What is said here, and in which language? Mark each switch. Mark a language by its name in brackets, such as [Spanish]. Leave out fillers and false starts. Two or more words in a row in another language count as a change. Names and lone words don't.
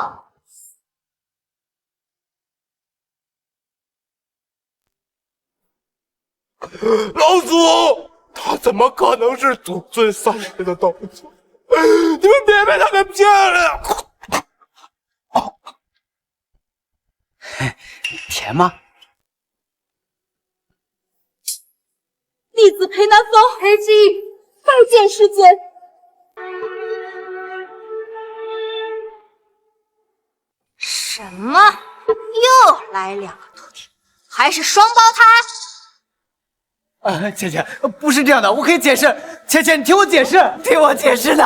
[Chinese] 老祖，他怎麼可能是祖尊3世的道尊？你們別被他給騙了！甜嗎？弟子裴南風、裴之玉拜見師尊。什麼？又來2個徒弟，還是雙胞胎？倩倩，不是這樣的，我可以解釋。倩倩，你聽我解釋，聽我解釋的。